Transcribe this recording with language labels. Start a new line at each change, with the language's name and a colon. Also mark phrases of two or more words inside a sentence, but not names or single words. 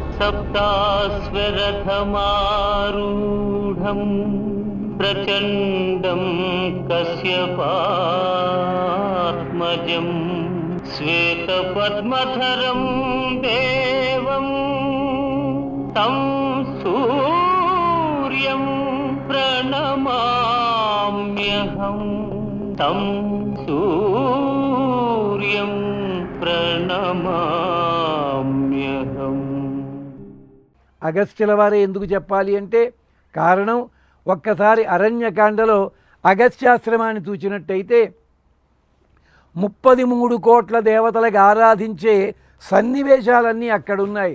Sanskrit: सप्ताश्वरथमारूढं प्रचण्डं कश्यपात्मजं श्वेतपद्मधरं देवं तं सूर्यं प्रणमाम्यहं तं सूर्यं ప్రణమామ్యహం.
Telugu: అగస్త్యుల వారే ఎందుకు చెప్పాలి అంటే కారణం, ఒక్కసారి అరణ్యకాండలో అగస్త్యాశ్రమాన్ని చూచినట్టయితే 33 కోట్ల దేవతలకు ఆరాధించే సన్నివేశాలన్నీ అక్కడున్నాయి.